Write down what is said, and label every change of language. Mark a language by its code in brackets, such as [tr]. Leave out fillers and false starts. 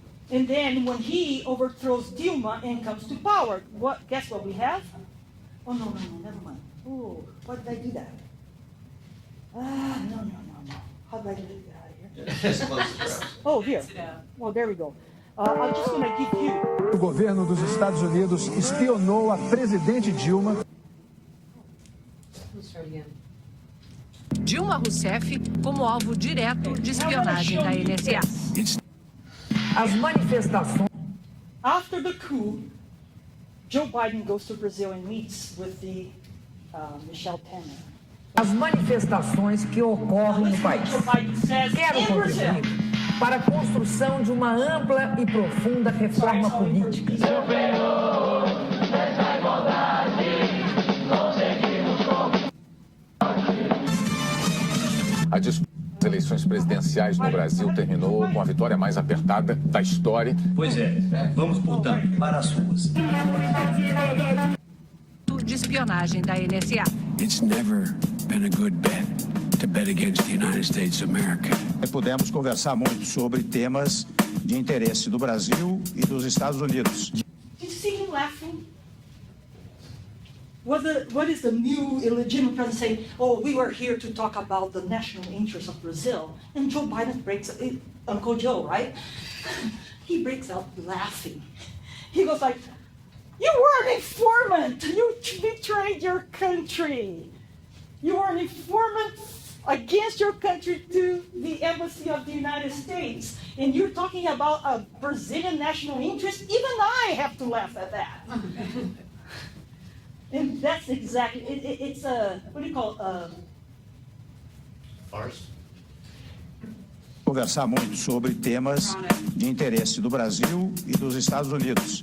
[en] And then when he overthrows Dilma and comes to power, guess what we have? Oh, no, never mind. Oh, why did I do that? No. How did I get that out of here? Oh, here. Well, there we go. I'm just going to give you. [pt] O governo dos Estados Unidos espionou a presidente Dilma. Dilma Rousseff como alvo direto de espionagem da NSA. As manifestações. [en] After the coup, Joe Biden goes to Brazil and meets with the Michel Temer. [pt] As manifestações que ocorrem no país. Quero contribuir para a construção de uma ampla e profunda reforma política. A disputa das eleições presidenciais no Brasil terminou com a vitória mais apertada da história. Pois é, vamos, portanto, para as ruas. De espionagem da NSA. [en] It's never been a good bet to bet against the United States of America. [pt] Pudemos conversar muito sobre temas de interesse do Brasil e dos Estados Unidos. [en] Did you see him laughing? What is the new illegitimate president saying? Oh, we were here to talk about the national interests of Brazil. And Joe Biden breaks, Uncle Joe, right? He breaks out laughing. He goes like, you were an informant. You betrayed your country. You were an informant against your country to the embassy of the United States. And you're talking about a Brazilian national interest? Even I have to laugh at that. And that's exactly, it's a, what do you call it? Farce. [pt] Conversar muito sobre temas de interesse do Brasil e dos Estados Unidos.